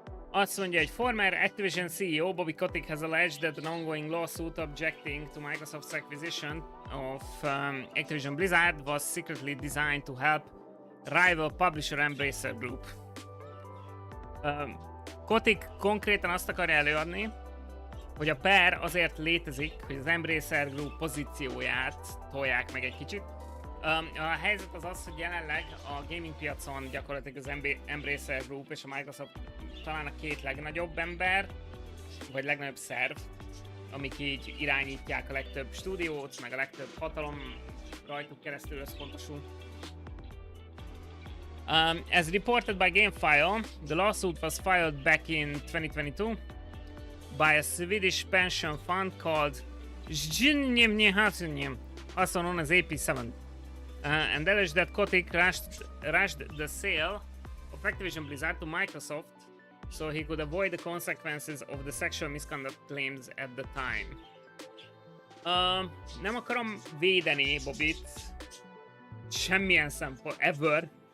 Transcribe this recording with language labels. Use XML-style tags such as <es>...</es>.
<hu>Azt mondja, hogy</hu> <en>former Activision CEO Bobby Kotick has alleged that an ongoing lawsuit objecting to Microsoft's acquisition of Activision Blizzard was secretly designed to help rival publisher Embracer Group.</en> <hu>Kotick konkrétan azt akarja előadni, hogy a per azért létezik, hogy az Embracer Group pozícióját tolják meg egy kicsit. A helyzet az az, hogy jelenleg a gaming piacon gyakorlatilag az Embracer Group és a Microsoft talán a 2 legnagyobb ember, vagy legnagyobb szerv, amik így irányítják a legtöbb stúdiót, meg a legtöbb hatalom rajtuk keresztül összpontosul.</hu> <en>As reported by GameFile, the lawsuit was filed back in 2022 by a Swedish pension fund called also known as AP7, and alleged that Kotick rushed the sale of Activision Blizzard to Microsoft so he could avoid the consequences of the sexual misconduct claims at the time.</en> <hu>Nem akarom védeni Bobbyt semmilyen szempont,</hu> <en>ever.</en>